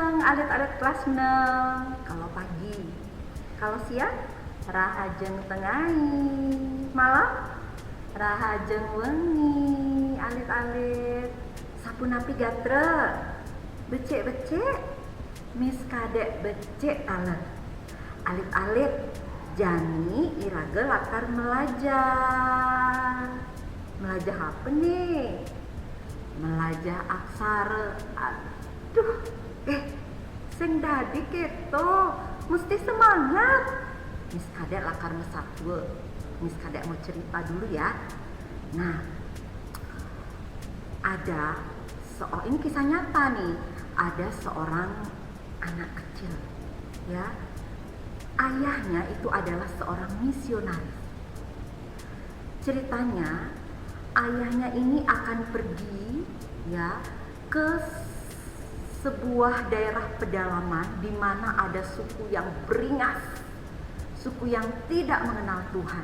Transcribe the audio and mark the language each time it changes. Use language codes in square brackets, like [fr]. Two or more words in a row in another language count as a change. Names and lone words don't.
[id] alit-alit kelas 6 kalau pagi. Kalau siang [ban] rahajeng tengahi, malam rahajeng wengi alit-alit. Sapunapi gatre becek-becek mis kadek becek taler. Alit-alit jani iraga lakar melajah. Melajah apa nih? Melajah aksara. Aduh, sing dadi keto mesti semangat. Mis kadek lakar mesatwe. [id] Mis kadek mau cerita dulu ya. Nah, ada ini kisah nyata nih. Ada seorang anak kecil, ya. Ayahnya itu adalah seorang misionaris. Ceritanya, ayahnya ini akan pergi, ya, ke sebuah daerah pedalaman di mana ada suku yang beringas, suku yang tidak mengenal Tuhan.